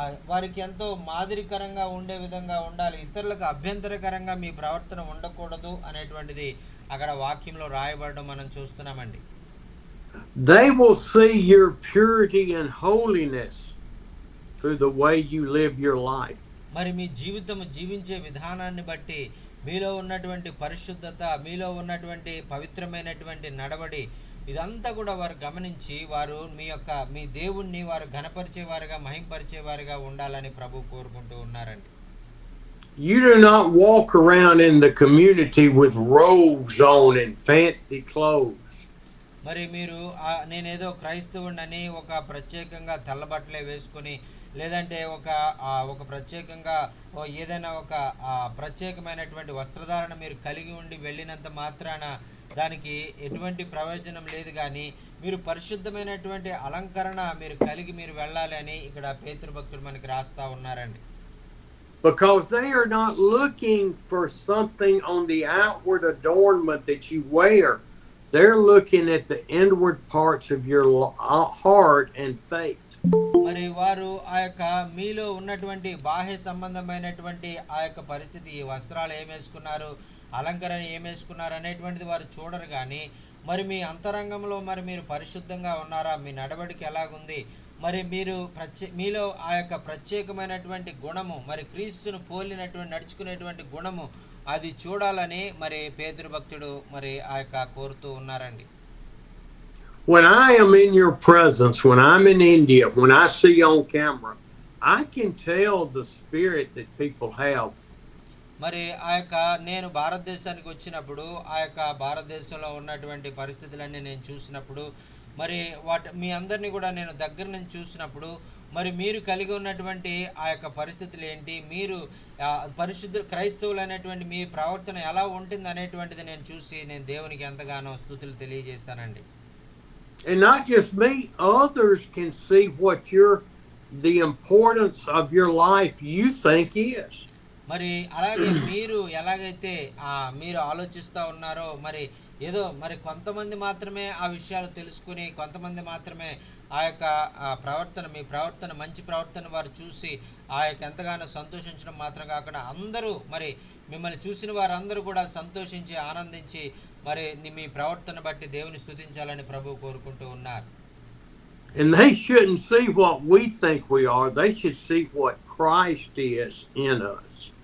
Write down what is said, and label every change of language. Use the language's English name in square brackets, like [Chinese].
[Telugu] వారికి ఎంతో మాదిరికరంగా ఉండే విధంగా ఉండాలి, ఇతరులకు అభ్యంతరకరంగా మీ ప్రవర్తన ఉండకూడదు అనేటువంటిది అక్కడ వాక్యంలో రాయబడడం మనం చూస్తున్నామండి. [English] They will see your purity and holiness through the way you live your life. [Telugu] మరి మీ జీవితం జీవించే విధానాన్ని బట్టి మీలో ఉన్నటువంటి పరిశుద్ధత, మీలో ఉన్నటువంటి పవిత్రమైనటువంటి నడవడి, ఇదంతా కూడా వారు గమనించి వారు మీ దేవుణ్ణి వారు ఘనపరిచేవారుగా, మహింపరిచేవారుగా ఉండాలని ప్రభు కోరుకుంటూ ఉన్నారండి. [English] You do not walk around in the community with robes on and fancy clothes. [Telugu] మరి మీరు నేనేదో క్రైస్తవుడిని ఒక ప్రత్యేకంగా తెల్లబట్టలే వేసుకుని, లేదంటే ఒక ప్రత్యేకంగా ఏదైనా ఒక ప్రత్యేకమైనటువంటి వస్త్రధారణ మీరు కలిగి ఉండి వెళ్ళినంత మాత్రాన దానికి ఎటువంటి ప్రయోజనం లేదు. కానీ మీరు పరిశుద్ధమైనటువంటి అలంకరణ మీరు కలిగి మీరు వెళ్ళాలి అని ఇక్కడ పేతురు భక్తులు మనకి రాస్తా ఉన్నారండి. [English] Because they are not looking for something on the outward adornment that you wear. They're looking at the inward parts of your heart and faith. [Telugu] మరి వారు ఆ యొక్క మీలో ఉన్నటువంటి బాహ్య సంబంధమైనటువంటి ఆ యొక్క పరిస్థితి, వస్త్రాలు ఏమేసుకున్నారు, అలంకరణ ఏమేసుకున్నారు అనేటువంటిది వారు చూడరు. కానీ మరి మీ అంతరంగంలో మరి మీరు పరిశుద్ధంగా ఉన్నారా, మీ నడవడికి ఎలాగుంది, మరి మీరు మీలో ఆ యొక్క ప్రత్యేకమైనటువంటి గుణము, మరి క్రీస్తును పోలినటువంటి నడుచుకునేటువంటి గుణము అది చూడాలని మరి పేతురు భక్తుడు మరి ఆ యొక్క కోరుతూ ఉన్నారండి. [English] When I am in your presence, when I'm in India, when I see on camera, I can tell the spirit that people have. [Telugu] మరి ఆ యొక్క నేను భారతదేశానికి వచ్చినప్పుడు ఆ యొక్క భారతదేశంలో ఉన్నటువంటి పరిస్థితులన్నీ నేను చూసినప్పుడు, మరి మీ అందరినీ కూడా నేను దగ్గర నుంచి చూసినప్పుడు, మరి మీరు కలిగి ఉన్నటువంటి ఆ యొక్క పరిస్థితులు ఏంటి, మీరు పరిశుద్ధ క్రైస్తవులు అనేటువంటి మీ ప్రవర్తన ఎలా ఉంటుంది అనేటువంటిది నేను చూసి నేను దేవునికి ఎంతగానో స్తుతులు తెలియజేస్తానండి. [English] And not just me, others can see what the importance of your life you think is. [Telugu] మరి అలాగే మీరు ఎలాగైతే మీరు ఆలోచిస్తూ ఉన్నారో, మరి ఏదో మరి కొంతమంది మాత్రమే ఆ విషయాలు తెలుసుకుని, కొంతమంది మాత్రమే ఆ యొక్క మీ ప్రవర్తన మంచి ప్రవర్తన వారు చూసి ఆ యొక్క ఎంతగానో సంతోషించడం మాత్రం కాకుండా అందరూ మరి మిమ్మల్ని చూసిన వారందరూ కూడా సంతోషించి ఆనందించి మరి మీ ప్రవర్తన బట్టి దేవుని స్తుతించాలని ప్రభువు కోరుకుంటూ ఉన్నారు. [English] And they shouldn't see what we think we are. They should see what Christ is in us.